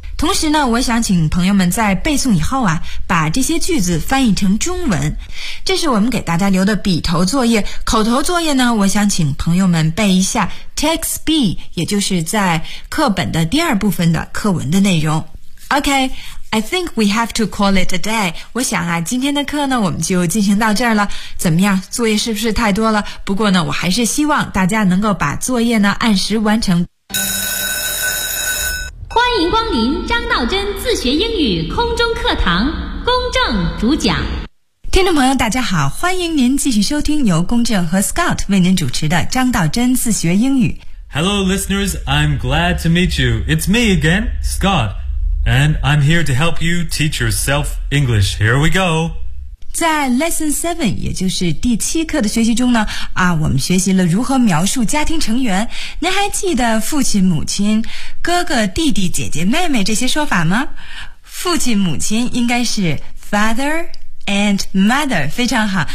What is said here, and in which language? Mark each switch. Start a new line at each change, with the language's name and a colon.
Chinese: 同时呢，我想请朋友们在背诵以后啊，把这些句子翻译成中文。这是我们给大家留的笔头作业。口头作业呢，我想请朋友们背一下 text B， 也就是在课本的第二部分的课文的内容。
English: OK, I think we have to call it a day.
Chinese: 我想啊，今天的课呢，我们就进行到这儿了。怎么样，作业是不是太多了？不过呢，我还是希望大家能够把作业呢按时完成。欢迎光临张道真自学英语空中课堂，公正主讲。听众朋友大家好，欢迎您继续收听由公正和 Scott 为您主持的张道真自学英语。
English: Hello listeners, I'm glad to meet you. It's me again, Scott, and I'm here to help you teach yourself English. Here we go.
Chinese: 在 Lesson 7, 也就是第七课的学习中呢，我们学习了如何描述家庭成员。您还记得父亲、母亲、哥哥、弟弟、姐姐、妹妹这些说法吗？父亲、母亲应该是
English: father and mother，
Chinese: 非常好。